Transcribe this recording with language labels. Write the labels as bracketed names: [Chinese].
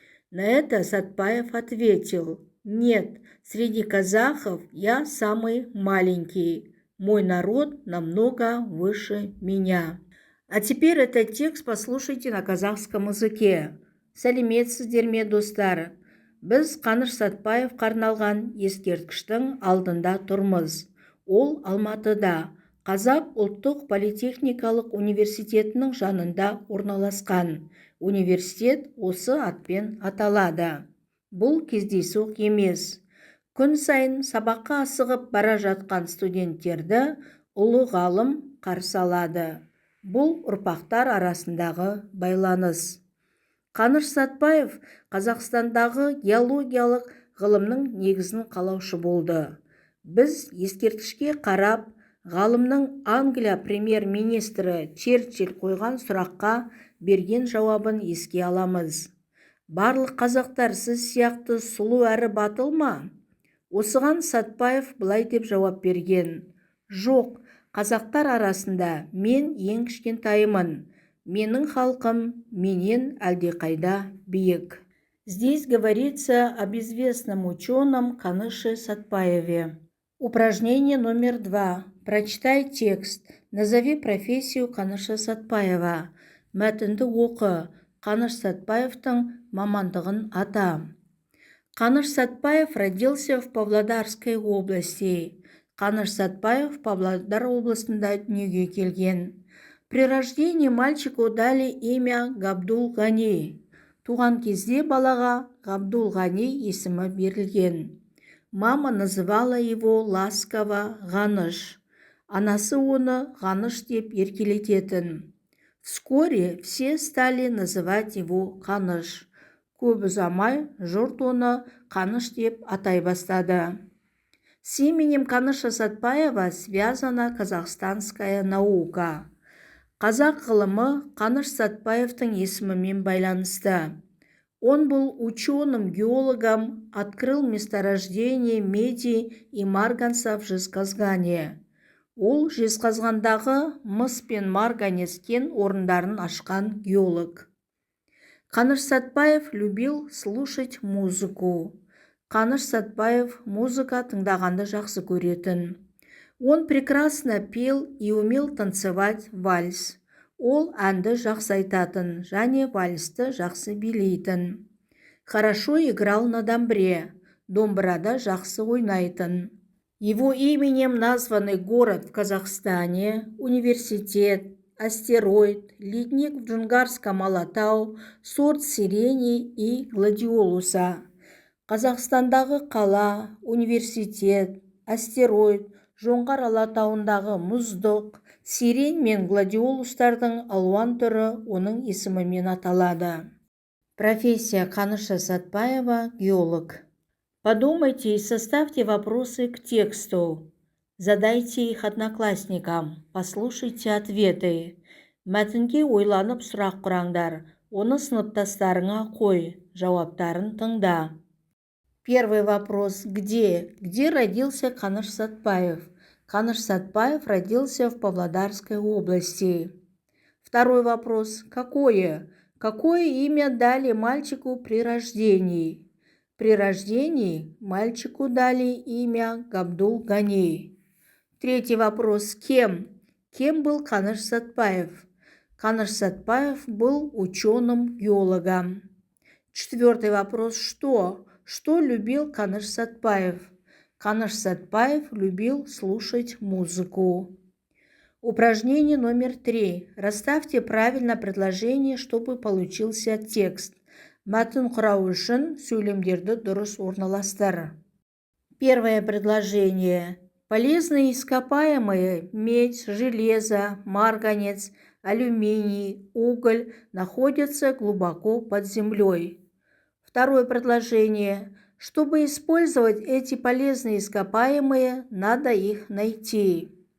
[Russian] На это Сатпаев ответил: «Нет, среди казахов я самый маленький. Мой народ намного выше меня». А теперь этот текст послушайте на казахском языке. [Kazakh] Сәлеметсіздер ме, достар? Біз Каныш Сатпаевқа арналған ескерткіштің алдында тұрмыз. Ол Алматыда, Қазақ ұлттық политехникалық университетінің жанында орналасқан. Университет осы атпен аталады. Бұл кездейсоқ емес. Күн сайын сабаққа асығып бара жатқан студенттерді ұлы ғалым қарсы алады. Бұл ұрпақтар арасындағы байланыс. Каныш Сатпаев Қазақстандағы геологиялық ғылымның негізін қалаушы болды. Біз ескерткішке қарап, ғалымның Англия премьер-министрі Черчилль қойған сұраққа берген жауабын еске аламыз. Барлық қазақтар сіз сияқты сұлу әрі батыл ма? Осыған Сатпаев былай деп жауап берген: жоқ, қазақтар арасында мен ең кішкентайымын. Менің халқым менен әлдеқайда биік. [Russian] Здесь говорится об известном ученом Каныше Сатпаеве. Упражнение номер 2. Прочитай текст. Назови профессию Каныша Сатпаева. [Kazakh] Мәтінді оқы. Каныш Сатпаевтың мамандығын ата. [Russian] Каныш Сатпаев родился в Павлодарской области. [Kazakh] Каныш Сатпаев Павлодар областында дүниеге келген. [Russian] При рождении мальчику дали имя Габдул Ғани. [Kazakh] Туған кезде балаға Габдул Ғани есімі берілген. [Russian] Мама называла его ласково Ғаныш. [Kazakh] Анасы оны Ғаныш деп еркелететін. [Russian] Вскоре все стали называть его Қаныш. [Kazakh] Көп ұзамай жұрт оны Қаныш деп атай бастады. [Russian] С именем Каныша Сатпаева связана казахстанская наука. [Kazakh] Қазақ ғылымы Каныш Сатпаевтың есімімен байланысты. [Russian] Он был ученым-геологом, открыл месторождение меди и марганца в Жезқазғане. [Kazakh] Ол Жезқазғандағы мыс пен марганец кен орындарын ашқан геолог. [Russian] Каныш Сатпаев любил слушать музыку. [Kazakh] Каныш Сатпаев музыка тыңдағанды жақсы көретін. [Russian] Он прекрасно пел и умел танцевать вальс. [Kazakh] Ол әнді жақсы айтатын, және вальсті жақсы билейтін. [Russian] Хорошо играл на домбре. [Kazakh] Домбырада жақсы ойнайтын. [Russian] Его именем названы город в Казахстане, университет, астероид, ледник в Джунгарском Алатау, сорт сирени и гладиолуса. [Kazakh] Қазақстандағы қала, университет, астероид, Жоңғар Алатауындағы мұздық, сирень мен гладиолустардың алуан түрі оның есімімен аталады. [Russian] Профессия Каныша Сатпаева – геолог. Подумайте и составьте вопросы к тексту. Задайте их одноклассникам. Послушайте ответы. [Kazakh] Мәтінге ойланып сұрақ құраңдар. Оны сыныптастарыңа қой. Жауаптарын тыңда. [Russian] Первый вопрос. Где? Где родился Каныш Сатпаев? Каныш Сатпаев родился в Павлодарской области. Второй вопрос. Какое? Какое имя дали мальчику при рождении? При рождении мальчику дали имя Габдул Гани. Третий вопрос. Кем? Кем был Каныш Сатпаев? Каныш Сатпаев был ученым-геологом. Четвертый вопрос. Что? Что любил Каныш Сатпаев? Каныш Сатпаев любил слушать музыку. Упражнение номер 3. Расставьте правильно предложение, чтобы получился текст. [Kazakh] Мәтін құрау үшін сөйлемдерді дұрыс орналастыр. [Russian] Первое предложение. Полезные ископаемые – медь, железо, марганец, алюминий, уголь – находятся глубоко под землей. Второе предложение. Чтобы использовать эти полезные ископаемые, надо их найти.